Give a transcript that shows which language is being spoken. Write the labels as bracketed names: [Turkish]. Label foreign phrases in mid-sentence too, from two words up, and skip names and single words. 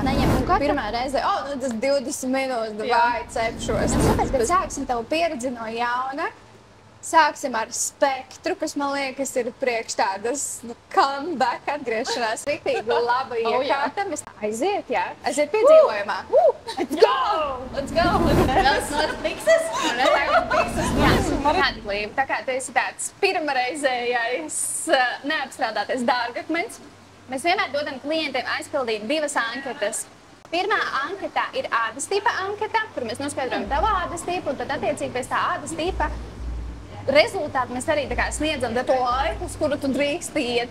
[Latvian] Pirmā reize, tas 20 minūtes, vai cepšos. Bet sāksim tavu pieredzi no jauna. Sāksim ar spektru, kas, man liekas, ir priekš tādas comeback atgriešanās. Riktīgi laba iekārta. Mēs aiziet, jā? Aiziet piedzīvojumā. [English] Let's go! Let's go! Not fixes? [Latvian] Kāda Līva? Tā kā tu esi tāds pirmareizējais neapstrādātais dārgakmens, mēs vienmēr dodam klientiem aizpildīt 2 anketas. Pirmā anketā ir ādas tipa anketa, kur mēs noskaidrojam tavu ādas tipu, un tad attiecīgi pēc tā ādas tipa rezultātu mēs arī sniedzam to laiku, uz kuru tu drīkst iet.